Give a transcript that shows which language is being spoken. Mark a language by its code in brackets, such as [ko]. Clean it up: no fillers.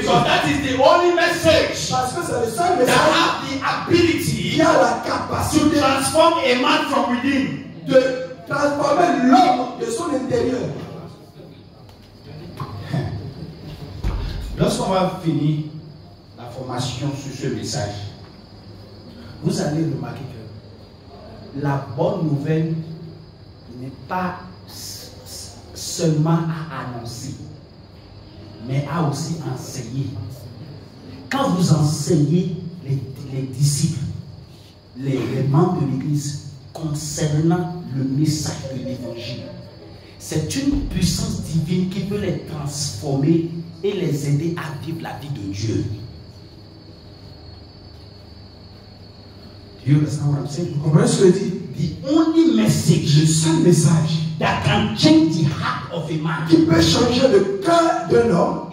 [en] Because that is the only message [fr] Parce que c'est le seul [en] that [fr] message [en] have the ability [fr] qui a la [en] to [fr] capacité [en] transform a man from within. [fr] de transformer l'homme de son intérieur. Lorsqu'on va finir la formation sur ce message, vous allez remarquer que la bonne nouvelle n'est pas seulement à annoncer, mais à aussi enseigner. Quand vous enseignez les disciples, les membres de l'Église concernant le message de l'Évangile, c'est une puissance divine qui peut les transformer et les aider à vivre la vie de Dieu. [en] Do you understand what I'm saying? [fr] Vous comprenez ce que je dis? [en] The only message [fr] Le seul message [en] that can change the heart of a man [fr] qui peut changer le cœur d'un homme,